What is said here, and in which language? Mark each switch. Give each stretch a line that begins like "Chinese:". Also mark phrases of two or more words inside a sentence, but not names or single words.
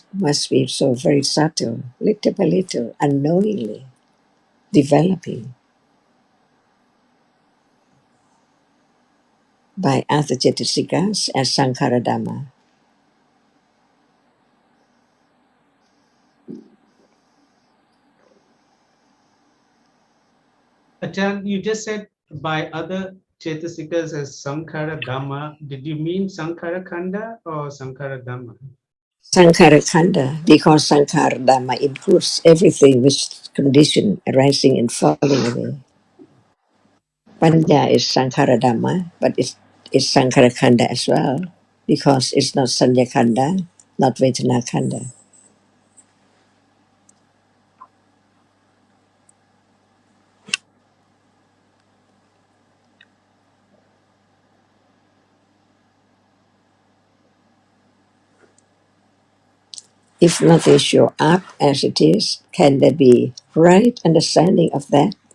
English: must be so very subtle, little by little, unknowingly developing by other Cetasikas as
Pali: Sankhara-Dhamma.
English: Achan, you just said by other Chetasikas as
Pali: Sankhara Dhamma.
English: Did you mean
Pali: Sankhara Khanda
English: or
Pali: Sankhara Dhamma? Sankhara Khanda,
English: because
Pali: Sankhara Dhamma
English: includes everything which is condition arising and falling away. Panya is
Pali: Sankhara Dhamma,
English: but it's
Pali: Sankhara Khanda
English: as well, because it's not
Pali: Sanya Khanda,
English: not
Pali: Vedana Khanda.
English: If nothing show up as it is, can there be right understanding of that?